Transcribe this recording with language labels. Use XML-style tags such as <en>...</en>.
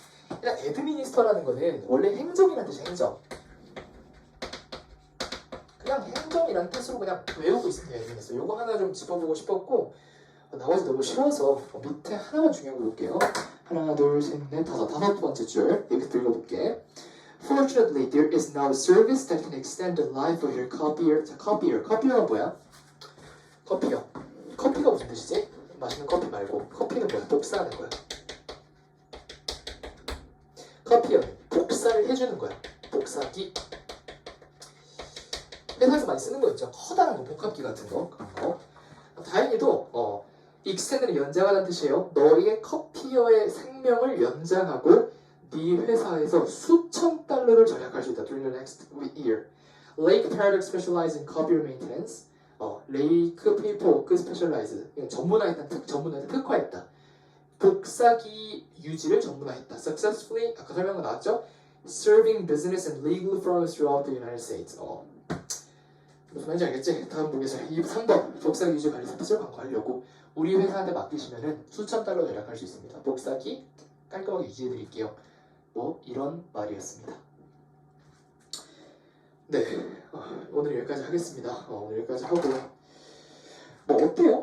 <ko>일단 administer라는 거는 원래 행정이라는 뜻이에요. 행정. 그냥 행정이라는 뜻으로 그냥 외우고 있으면 돼요. administer. 요거 하나 좀 짚어보고 싶었고 나머지 너무 쉬워서 밑에 하나만 중요한 거 볼게요. 하나, 둘, 셋, 넷, 다섯 번째 줄 여기서 읽어볼게.</ko> <en>Fortunately, there is now a service that can extend the life of your copier.</en> <ko>자, 커피어가 뭐야? 커피어. 커피가 무슨 뜻이지? 마시는 커피 말고 커피는 뭐야? 복사하는 거야. 커피어는 복사를 해주는 거야. 복사기. 회사에서 많이 쓰는 거 있죠. 커다란 거, 복합기 같은 거. 그런 거. 다행히도 extend는 연장하다는 뜻이에요. 너의 커피어의 생명을 연장하고 네 회사에서 수천 달러를 절약할 수 있다.</ko> <en>During the next year. Lake Paradox specializes in copier maintenance.</en> <ko>레이크 페이퍼워크 스페셜라이즈. 전문화했다. 특화했다. 복사기 유지를 전문화했다. Successfully 아까 설명한 거 나왔죠?</ko> <en>Serving business and legal firms throughout the United States.</en> <ko>무슨 말인지 알겠지? 다음 보겠습니다. 3번 복사기 유지 관리 서비스를 광고하려고 우리 회사한테 맡기시면은 수천 달러 절약할 수 있습니다. 복사기 깔끔하게 유지해드릴게요. 이런 말이었습니다. 네, 오늘 여기까지 하겠습니다. 오늘 여기까지 하고 어때요?</ko>